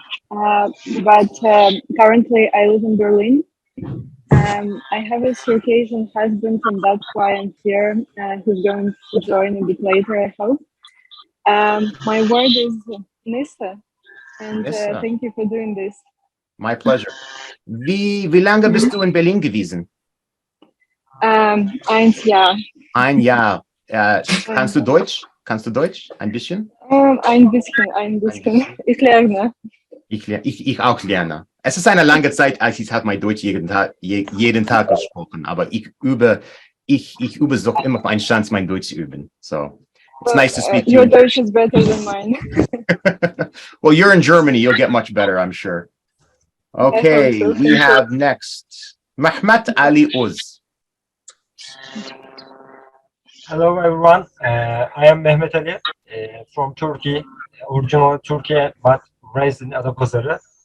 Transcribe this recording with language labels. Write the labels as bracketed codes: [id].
[en] But currently I live in Berlin. I have a Circassian husband, and that's why I'm here. He's going to join a bit later, I hope. My word is Nissa, and Nissa. thank you for doing this. My pleasure. [de] Wie lange bist du in Berlin gewesen? 1 Jahr. Ein Jahr. Kannst du Deutsch? Kannst du Deutsch? Ein bisschen? Ein bisschen. Ich lerne. Ich auch lerne. Es ist eine lange Zeit, als ich habe mein Deutsch jeden Tag gesprochen, aber ich übe doch immer auf einen Chance, mein Deutsch zu üben. [en] So it's nice to speak to you. Your Deutsch is better than mine. Well, you're in Germany. You'll get much better, I'm sure. Okay, so. we have next Mehmet Ali Uz. Hello everyone, I am Mehmet Ali from Turkey, original Turkey but raised in Adapazarı.